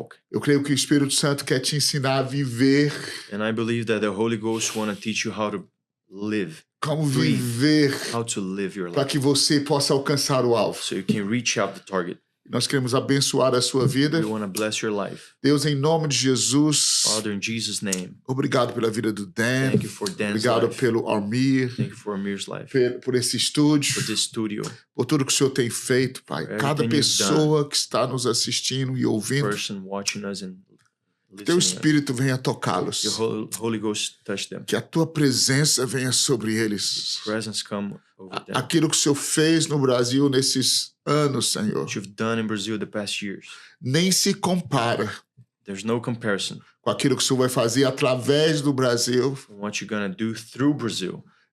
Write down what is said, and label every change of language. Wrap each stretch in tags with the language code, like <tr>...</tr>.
<pt>Eu creio que o Espírito Santo quer te ensinar a viver.</pt> <en>And I believe that the Holy Ghost want to teach you how to live.</en> <pt>Como viver para que você possa alcançar o alvo.</pt> <en>So you can reach out the target.</en> <pt>Nós queremos abençoar a sua vida.</pt> <en>We want to bless your life.</en> <pt>Deus, em nome de Jesus.</pt> <en>Father, in Jesus' name.</en> <pt>Obrigado pela vida do Dan.</pt> <en>Thank you for Dan's</en> <pt>Obrigado</pt> <en>life.</en> <pt>Pelo Armir.</pt> <en>Thank you for Amir's life.</en> <pt>Por esse estúdio.</pt> <en>For this studio.</en> <pt>Por tudo que o Senhor tem feito, Pai. Cada pessoa que está nos assistindo e ouvindo.</pt> <en>Person watching us and</en> <pt>Teu Espírito venha tocá-los.</pt> <en>Holy Ghost touch them.</en> <pt>Que a tua presença venha sobre eles.</pt> <en>Presence come over them.</en> <pt>Aquilo que o Senhor fez no Brasil nesses anos, Senhor.</pt> <en>What you've done in Brazil the past years.</en> <pt>Nem se compara.</pt> <en>There's no comparison.</en> <pt>Com aquilo que o Senhor vai fazer através do Brasil.</pt> <en>What you're gonna do through Brazil.</en>